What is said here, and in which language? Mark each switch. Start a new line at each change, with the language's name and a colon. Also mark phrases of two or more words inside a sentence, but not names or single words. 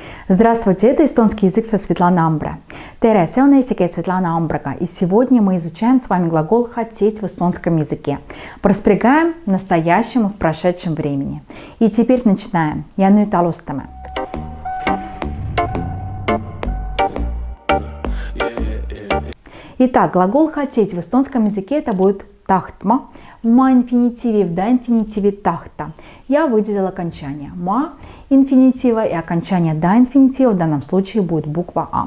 Russian: Здравствуйте, это эстонский язык со Светланой Амбра.
Estonian: Tere, see on eesti keel Светлана Амбрага.
Russian: И сегодня мы изучаем с вами глагол «хотеть» в эстонском языке. Проспрягаем в настоящем и в прошедшем времени. И теперь начинаем.
Estonian: Ja nüüd alustame.
Russian: Итак, глагол «хотеть» в эстонском языке это будет «tahtma». В ма-инфинитиве, в да-инфинитиве «tahta». Я выделила окончание ма-инфинитива и окончание да-инфинитива, в данном случае будет буква А.